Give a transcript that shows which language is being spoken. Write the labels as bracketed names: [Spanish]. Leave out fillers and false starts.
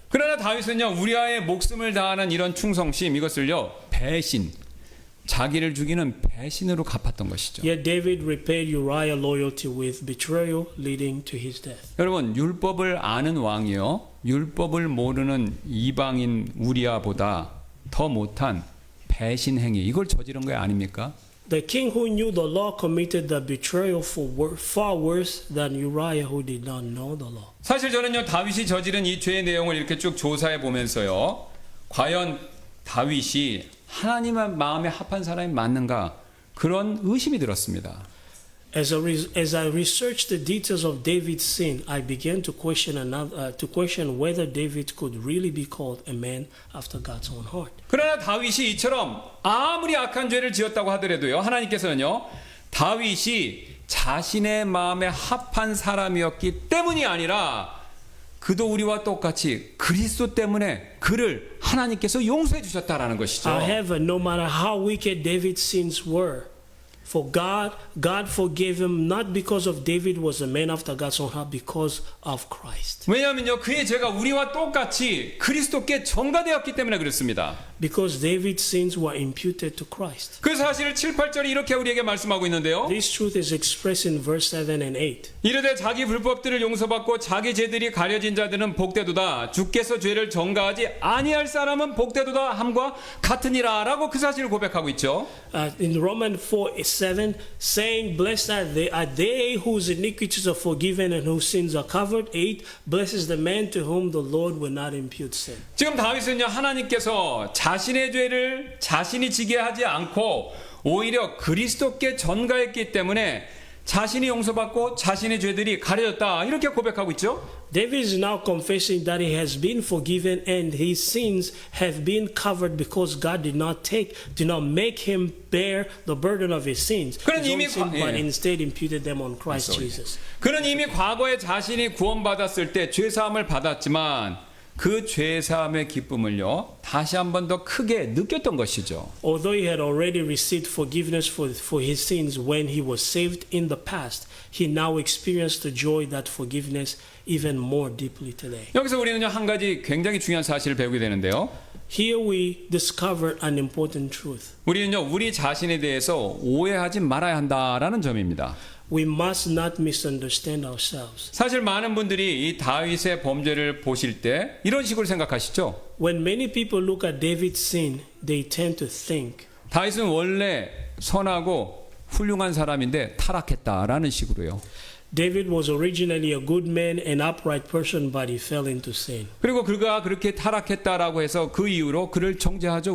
[Korean] 그러나 다윗은요 우리아의 목숨을 다하는 이런 충성심 이것을요 배신, 자기를 죽이는 배신으로 갚았던 것이죠. [English] Yet David repaid Uriah loyalty with betrayal, leading to his death. [Korean] 여러분 율법을 아는 왕이요 율법을 모르는 이방인 우리아보다 더 못한 배신 행위 이걸 저지른 거 아닙니까? [English] The king who knew the law committed the betrayal far worse than Uriah who did not know the law. [Korean] 사실 저는요 다윗이 저지른 이 죄의 내용을 이렇게 쭉 조사해 보면서요 과연 다윗이 하나님의 마음에 합한 사람이 맞는가 그런 의심이 들었습니다. [English] As I researched the details of David's sin, I began to question whether David could really be called a man after God's own heart. [Korean] 그러나 다윗이 이처럼 아무리 악한 죄를 지었다고 하더라도요 하나님께서는요 다윗이 자신의 마음에 합한 사람이었기 때문이 아니라 그도 우리와 똑같이 그리스도 때문에 그를 하나님께서 용서해 주셨다라는 것이죠. [English] However, no matter how wicked David's sins were, for God forgave him not because of David was a man after God's own heart, because of Christ. [Korean] 왜냐하면요 그의 죄가 우리와 똑같이 그리스도께 전가되었기 때문에 그렇습니다. [English] Because David's sins were imputed to Christ. [Korean] 그 사실을 7, 8절이 이렇게 우리에게 말씀하고 있는데요. [English] This truth is expressed in verse 7 and 8. [Korean] 이르되 자기 불법들을 용서받고 자기 죄들이 가려진 자들은 복되도다. 주께서 죄를 전가하지 아니할 사람은 복되도다 함과 같으니라 라고 그 사실을 고백하고 있죠. [English] In Romans 4:7, saying, "Blessed are they whose iniquities are forgiven and whose sins are covered." 8, "Blessed is the man to whom the Lord will not impute sin." [Korean] 지금 다윗은요 하나님께서 자신의 죄를 자신이 지게 하지 않고 오히려 그리스도께 전가했기 때문에 자신이 용서받고 자신의 죄들이 가려졌다 이렇게 고백하고 있죠. [English] David is now confessing that he has been forgiven and his sins have been covered because God did not make him bear the burden of his sins, [Korean] 그는 [English] his own [Korean] 이미 [English] sin, but [Korean] 예. [English] instead imputed them on Christ Jesus. [Korean] 그는 이미 과거에 자신이 구원받았을 때 죄사함을 받았지만 그 죄사함의 기쁨을요 다시 한 번 더 크게 느꼈던 것이죠. [English] Although he had already received forgiveness for his sins when he was saved in the past, he now experienced the joy that forgiveness even more deeply today. [Korean] 여기서 우리는요 한 가지 굉장히 중요한 사실을 배우게 되는데요. [English] Here we discover an important truth. [Korean] 우리는요 우리 자신에 대해서 오해하지 말아야 한다라는 점입니다. [English] We must not misunderstand ourselves. [Korean] 사실 많은 분들이 이 다윗의 범죄를 보실 때 이런 식으로 생각하시죠. [English] When many people look at David's sin, they tend to think, [Korean] 다윗은 원래 선하고 훌륭한 사람인데 타락했다라는 식으로요. [English] David was originally a good man, an upright person, but he fell into sin. [Korean] 그리고 그가 그렇게 타락했다라고 해서 그 이유로 그를 정죄하죠.